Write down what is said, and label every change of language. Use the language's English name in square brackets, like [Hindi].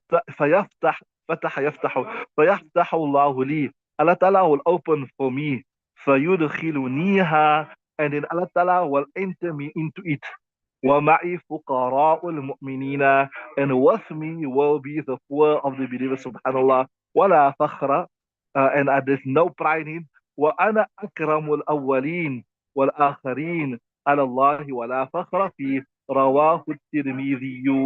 [Arabic] فيفتح فتح يفتح فيفتح الله لي. [English] Allah Ta'ala will open for me. [Arabic] فيدخلنيها, [English] and then Allah Ta'ala will enter me into it. [Arabic] وَمَعِي فُقَرَاءُ الْمُؤْمِنِينَ, [English] and with me will be the poor of the believers, subhanallah. [Arabic] وَلَا فَخْرَ, [English] and there's no pride in. [Arabic] وَأَنَا أَكْرَمُ الْأَوَّلِينَ وَالْآخَرِينَ على الله ولا فخر في رواه الترمذي.